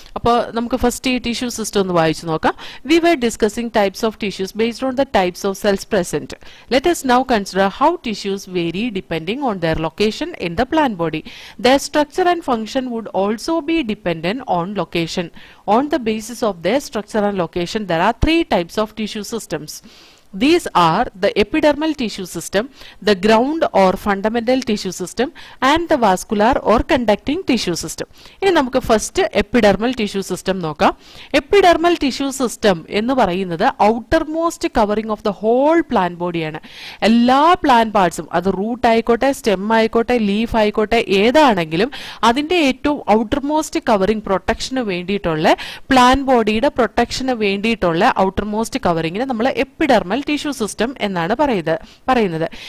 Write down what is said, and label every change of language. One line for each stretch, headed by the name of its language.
English: അപ്പോൾ നമുക്ക് ഫസ്റ്റ് ഈ ടിഷ്യൂ സിസ്റ്റം ഒന്ന് വായിച്ചു നോക്കാം. We were discussing types of tissues based on the types of cells present. Let us now consider how tissues vary depending on their location in the plant body. Their structure and function would also be dependent on location. On the basis of their structure and location, there are 3 types of tissue systems. These are the epidermal tissue system, the ground or fundamental tissue system, and the vascular or conducting tissue system.
Malayalam: ഇനി നമുക്ക് first epidermal tissue system നോക്കാം. Epidermal tissue system എന്ന് പറയുന്നത് outer most covering of the whole plant ബോഡിയാണ്. എല്ലാ plant പാർട്സും, അത് root ആയിക്കോട്ടെ, stem ആയിക്കോട്ടെ, ലീഫ് ആയിക്കോട്ടെ, ഏതാണെങ്കിലും അതിന്റെ ഏറ്റവും ഔട്ടർ മോസ്റ്റ് കവറിംഗ് പ്രൊട്ടക്ഷന് വേണ്ടിയിട്ടുള്ള, പ്ലാന്റ് ബോഡിയുടെ പ്രൊട്ടക്ഷന് വേണ്ടിയിട്ടുള്ള ഔട്ടർ മോസ്റ്റ് കവറിങ്ങിന് നമ്മൾ എപ്പിഡെർമൽ ടിഷ്യൂ സിസ്റ്റം എന്നാണ് പറയുന്നത്.